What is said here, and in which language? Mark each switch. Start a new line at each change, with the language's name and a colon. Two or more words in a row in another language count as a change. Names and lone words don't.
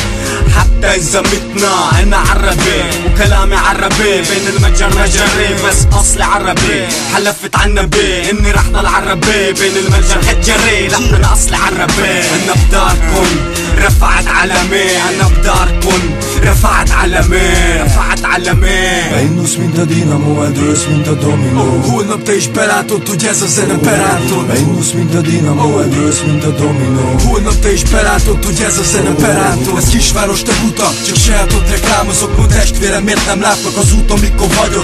Arabic: حتى إذا متنا أنا عربي وكلامي عربي بين المجر مجري بس أصلي عربي حلفت عالنبي إني رح ضل عربي بين المجر هجري لا أنا أصلي عربي أنا بداركن رفعت علمي أنا بداركن رفعت علمي رفعت علمي
Hungarian: Beindulsz, mint a dinamo, eldőlsz, mint a dominó. Holnap te is belátod, hogy ez a zene berántott. Beindulsz, mint a dinamo, eldőlsz, mint a dominó. Holnap te is belátod, hogy ez a zene berántott. Ez kisváros, te buta, csak sajátot reklámozok. Mond testvérem, miért nem látnak az úton, mikor vagyok?